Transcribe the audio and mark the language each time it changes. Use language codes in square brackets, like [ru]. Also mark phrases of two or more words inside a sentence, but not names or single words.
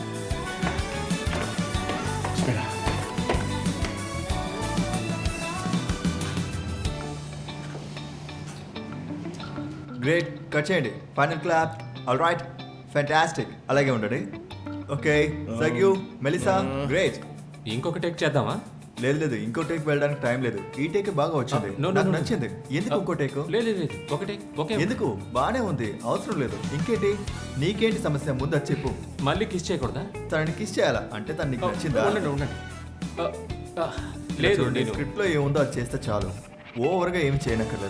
[en] Great, cut చేయండి. final clap. All right, fantastic. [te] అలాగే ఉండండి. [en] Okay, thank you. మెలిసా, గ్రేట్. [te] ఇంకొక టేక్ చేద్దామా? లేదు లేదు, ఇంకో టేక్ వెళ్ళడానికి టైం లేదు. ఈ టేక్ బాగా వచ్చింది, [en] No, no, [te] నాకు [en] no, no. [te] నచ్చింది. ఎందుకు ఇంకో టేక్? లేదు లేదు, ఒక టేక్ ఓకే. ఎందుకు? బానే ఉంది, అవసరం లేదు. ఇంకేంటి? నీకేంటి సమస్య? ముందు అది చెప్పు. మళ్ళీ కిస్ చేయకూడదా? తనని కిస్ చేయాలా అంటే తను నీకు నచ్చిందా? ఉండండి ఉండండి. లేదు నేను స్క్రిప్ట్ లో ఏముందో అది చేస్తే చాలు. ఓవర్గా ఏమి చేయనక్కర్లేదు.